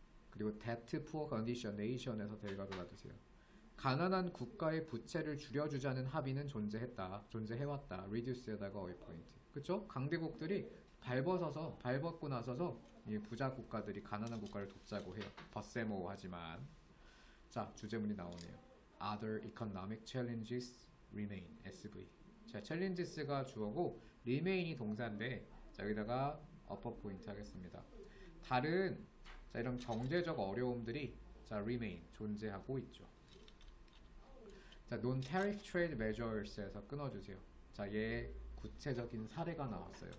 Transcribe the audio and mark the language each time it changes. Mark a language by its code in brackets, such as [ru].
[ko] 그리고 [en] that poor condition nation [ko] 에서 대괄호 닫으세요. 가난한 국가의 부채를 줄여주자는 합의는 존재해왔다. reduce에다가 어휘 포인트. 그쵸? 강대국들이 밟았고 나서서 이 부자 국가들이 가난한 국가를 돕자고 해요. 버세모 하지만. 자, 주제문이 나오네요. [en] Other economic challenges remain. SV. [ko] 자, challenges가 주어고 remain이 동사인데, 자, 여기다가 upper 포인트 하겠습니다. 다른 이런 경제적 어려움들이 remain 존재하고 있죠. 자, [en] non-tariff trade measures [ko] 에서 끊어주세요. 자, 얘 구체적인 사례가 나왔어요.